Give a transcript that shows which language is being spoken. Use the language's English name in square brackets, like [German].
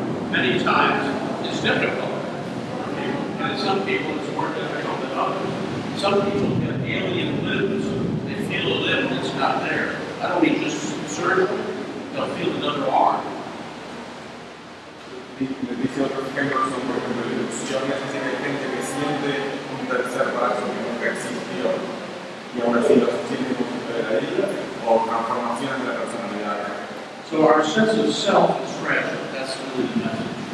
[English] many times it's difficult for people, and some people it's more difficult than others. Some people get alien limbs, they feel a limb that's not there. I don't mean just surgery, they'll feel another arm. [Spanish] Les dice otros ejemplos son, por ejemplo, ilusiones, así que hay gente que siente un tercer brazo que nunca existió y aún así lo siente como si estuviera ahí, o transformaciones de la personalidad. [English] So our sense of self is fragile. That's really the message.